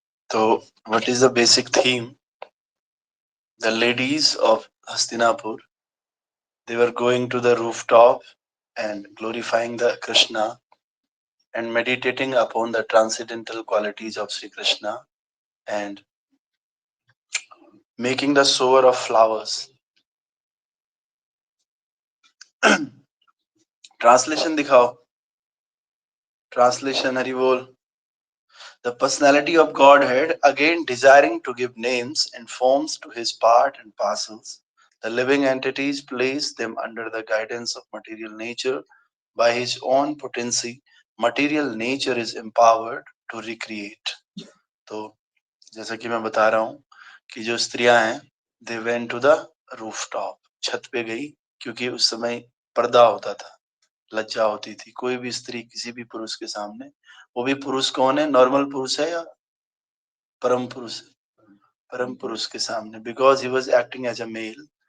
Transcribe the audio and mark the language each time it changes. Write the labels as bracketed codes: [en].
[en] तो what is the basic theme? The ladies of Hastinapur, they were going to the rooftop and glorifying the Krishna and meditating upon the transcendental qualities of Sri Krishna and making the sower of flowers. [hi] Translation दिखाओ। Translation Hari बोल। [en] The personality of Godhead, again desiring to give names and forms to his part and parcels, the living entities place them under the guidance of material nature. By his own potency, material nature is empowered to recreate. [hi] तो जैसा कि मैं बता रहा हूँ कि जो स्त्रियां हैं, [en] they went to the rooftop, [hi] छत पे गई, क्योंकि उस समय पर्दा होता था, लज्जा होती थी कोई भी स्त्री किसी भी पुरुष के सामने। वो भी पुरुष कौन है? नॉर्मल पुरुष है या परम पुरुष? परम पुरुष के सामने, [en] Because he was acting as a male.